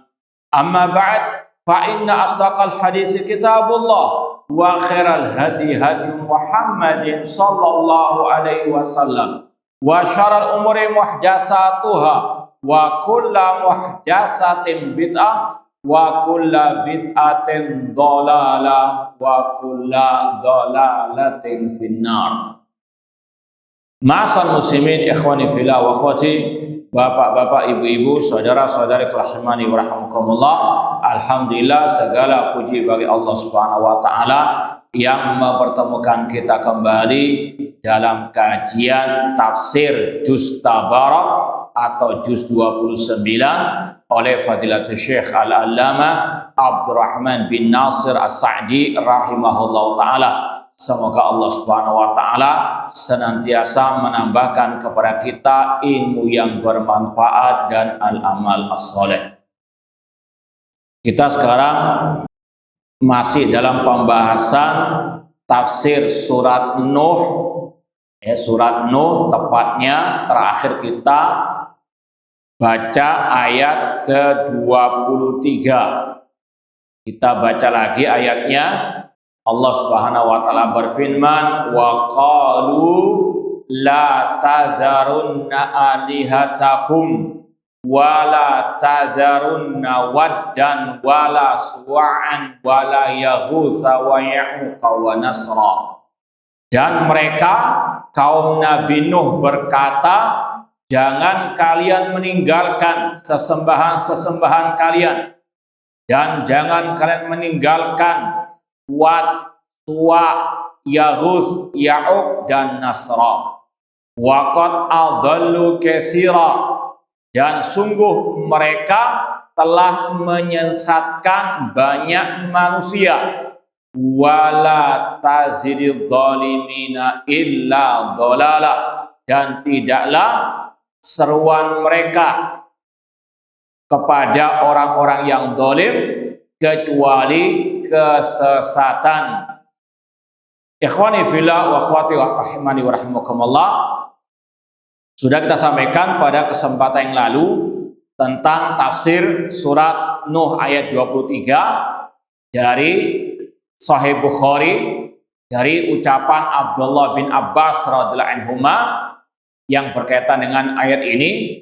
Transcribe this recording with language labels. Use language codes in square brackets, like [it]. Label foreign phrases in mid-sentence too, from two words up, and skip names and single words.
[ar] أما بعد فإن أصدق الحديث كتاب الله وخير الهدي هدي محمد صلى الله عليه وسلم وشر الأمور محدثاتها وكل محدثة بدعة وكل بدعة ضلالة وكل ضلالة في النار. معاشر المسلمين إخواني في الله وأخواتي, [id] bapak-bapak, ibu-ibu, saudara-saudari [ar] رحمني ورحمكم الله. [id] Alhamdulillah, segala puji bagi Allah [ar] سبحانه وتعالى [id] yang mempertemukan kita kembali dalam kajian tafsir Juz Tabarak atau Juz 29 oleh [ar] فضيلة الشيخ العلامة [id] Abdurrahman bin Nasir As-Sa'di [ar] رحمه الله تعالى. [id] Semoga Allah [ar] سبحانه وتعالى [id] senantiasa menambahkan kepada kita ilmu yang bermanfaat dan [ar] العمل الصالح. [id] Kita sekarang masih dalam pembahasan tafsir surat Nuh. Surat Nuh, tepatnya terakhir kita baca ayat ke-23. Kita baca lagi ayatnya. Allah [ar] سبحانه وتعالى [id] berfirman, [ar] وقالوا لا تذرن آلهتكم ولا تذرن ودا ولا سواعا ولا يغوث ويعوق ونسرا. [id] Dan mereka kaum Nabi Nuh berkata, jangan kalian meninggalkan sesembahan-sesembahan kalian, dan jangan kalian meninggalkan Wad, Suwa, Yaghus, Ya'uq dan Nasra. [ar] وقد أضلوا كثيرا, [id] dan sungguh mereka telah menyesatkan banyak manusia. [ar] ولا تزد الظالمين إلا ضلالا, [id] dan tidaklah seruan mereka kepada orang-orang yang zalim kecuali kesesatan. [ar] إخواني في الله وأخواتي رحمني ورحمكم الله, [id] sudah kita sampaikan pada kesempatan yang lalu tentang tafsir surat Nuh ayat 23 dari Sahih Bukhari, dari ucapan Abdullah bin Abbas [ar] رضي الله عنهما [id] yang berkaitan dengan ayat ini.